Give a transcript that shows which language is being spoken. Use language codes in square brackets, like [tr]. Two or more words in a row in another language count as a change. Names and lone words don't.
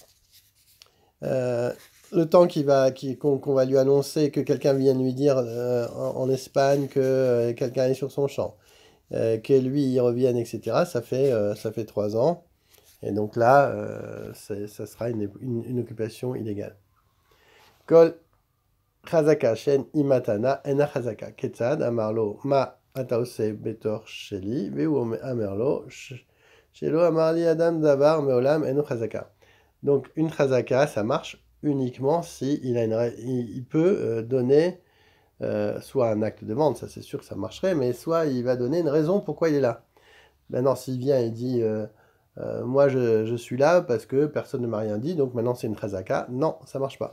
[fr] Le temps qu'on va lui annoncer que quelqu'un vienne lui dire en Espagne que quelqu'un est sur son champ, que lui il revienne, etc. Ça fait 3 ans. Et donc là, ça sera une occupation illégale. [he] כל חזקה שאין עמה טענה אינה חזקה. כיצד אמר לו מה אתה עושה בתוך שלי והוא אמר לו שלא אמר לי אדם דבר מעולם אינה חזקה. [fr] Donc une chazaka, ça marche uniquement si il peut donner soit un acte de vente, ça c'est sûr que ça marcherait, mais soit il va donner une raison pourquoi il est là. Maintenant, s'il vient et dit moi je suis là parce que personne ne m'a rien dit, donc maintenant c'est une chazaka, non, ça marche pas.